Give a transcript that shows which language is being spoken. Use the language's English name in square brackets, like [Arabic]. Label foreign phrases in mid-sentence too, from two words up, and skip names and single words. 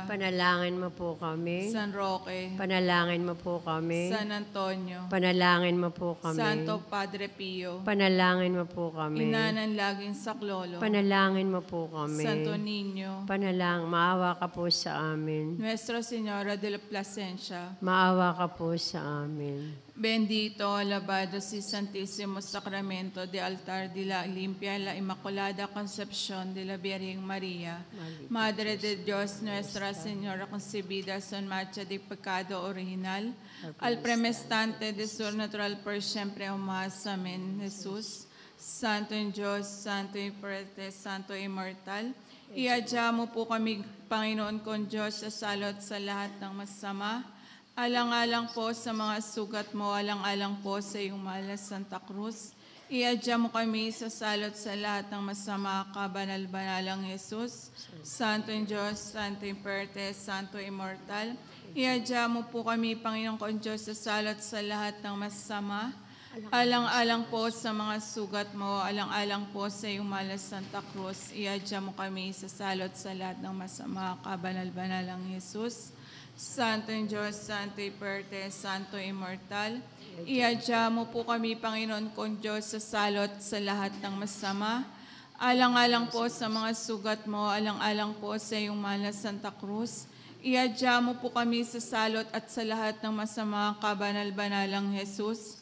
[Filipino] Panalangin mo po kami. San Roque, Panalangin mo po kami. San Antonio, Panalangin mo po kami. Santo Padre Pio, Panalangin mo po kami. Ina ng laging saklolo, Panalangin mo po kami. Santo Niño, Maawa ka po sa amin. Nuestra Señora de la Plasencia, Maawa ka po sa amin. [Spanish] Bendito, alabado si Santísimo Sacramento de altar de la limpia la Inmaculada Concepción de la Virgen María. Madre de Dios, Nuestra Señora concebida sin mancha de pecado original, al premestante de su natural por siempre jamás. [Filipino] Amén. Jesús, [Spanish] Santo en Diyos, Santo y fuerte, Santo e immortal, [Filipino] iadya mo po kami, Panginoon kong Diyos, sa salot sa lahat ng masama. Alang-alang po sa mga sugat mo, alang-alang po sa iyong mahal na Santa Cruz. Iadya mo kami sa salot sa lahat ng masama, kabanal-banalang Jesus. [Spanish] Santo en Diyos, Santo e fuerte, Santo e immortal. [Filipino] Iadya mo po kami, Panginoon kong Diyos, sa salot sa lahat ng masama. Alang-alang po sa mga sugat mo, alang-alang po sa iyong mahal na Santa Cruz. Iadya mo kami sa salot sa lahat ng masama, kabanal-banalang Jesus. [Spanish] Santo en Diyos, Santo e fuerte, Santo e immortal. [Filipino] Iadya mo po kami, Panginoon kong Diyos, sa salot sa lahat ng masama. Alang-alang po sa mga sugat mo, alang-alang po sa iyong mahal na Santa Cruz. Iadya mo po kami sa salot at sa lahat ng masama, kabanal-banalang Jesus.